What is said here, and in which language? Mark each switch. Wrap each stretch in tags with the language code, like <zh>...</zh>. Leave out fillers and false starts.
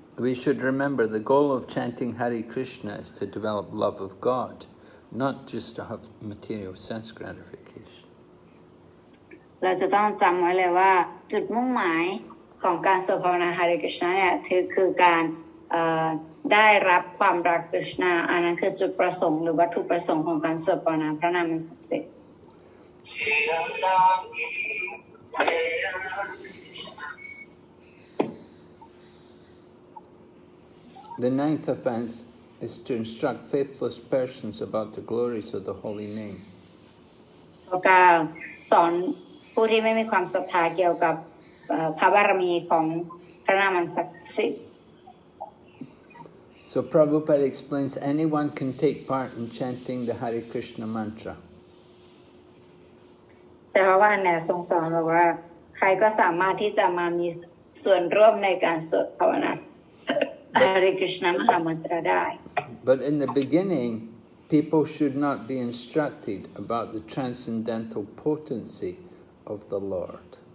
<en>We should remember the goal of chanting Hare Krishna is to develop love of God, not just to have material sense gratification.</en> <th>เราจะต้องจำไว้เลยว่าจุดมุ่งหมายของการสวดภาวนา Hare Krishna เนี่ยคือการได้รับความรัก Krishna อันนั้นคือจุดประสงค์หรือวัตถุประสงค์ของการสวดภาวนาพระนามศักดิ์สิทธิ์</th> <en>The ninth offense is to instruct faithless persons about the glories of the holy name.</en> <th>ข้อ 9 สอนผู้ที่ไม่มีความศรัทธาเกี่ยวกับพระบารมีของพระนามศักดิ์สิทธิ์</th> <en>So Prabhupada explains anyone can take part in chanting the Hare Krishna mantra.</en> <th>แต่ว่าเนี่ยทรงสอนบอกว่าใครก็สามารถที่จะมามีส่วนร่วมในการสวดภาวนา Hare Krishna มหามันตรได้</th> <en>But in the beginning, people should not be instructed about the transcendental potency of the Lord.</en>